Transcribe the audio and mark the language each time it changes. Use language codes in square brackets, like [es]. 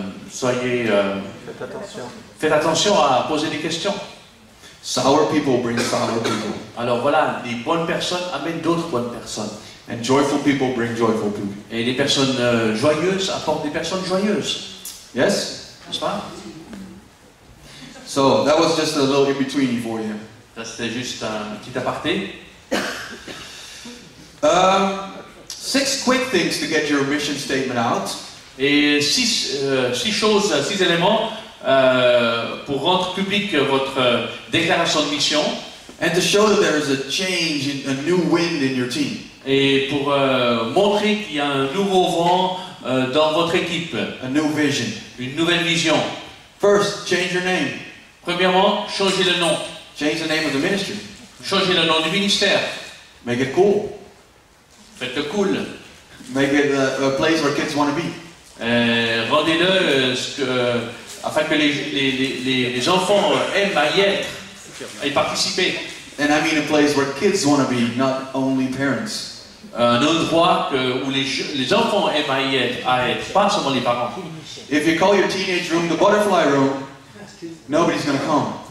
[fr] Faites attention à poser des questions. [en] Sour people bring sour people. [fr] Alors voilà, les bonnes personnes amènent d'autres bonnes personnes. [en] And joyful people bring joyful people. [fr] Et les personnes joyeuses apportent des personnes joyeuses. [en] Yes? [fr] N'est-ce pas? [en] So that was just a little in-between for you. [fr] Ça c'était juste un petit aparté. [en] 6 quick things to get your mission statement out. [fr] Et six éléments pour rendre public votre déclaration de mission. [en] And to show that there is a change, a new wind in your team. [fr] Et pour montrer qu'il y a un nouveau vent dans votre équipe. [en] A new vision. [fr] Une nouvelle vision. [en] First, change your name. [fr] Premièrement, changez le nom. [en] Change the name of the ministry. [fr] Changez le nom du ministère. [en] Make it cool. [fr] Faites-le cool. [en] Make it a place where kids want to be. [fr] Rendez-le afin que les enfants aiment à y être et participer. [en] And I mean a place where kids want to be, not only parents. [fr] Un endroit où les enfants aiment à être, pas seulement les parents. [en] If you call your teenage room the butterfly room, nobody's going to come.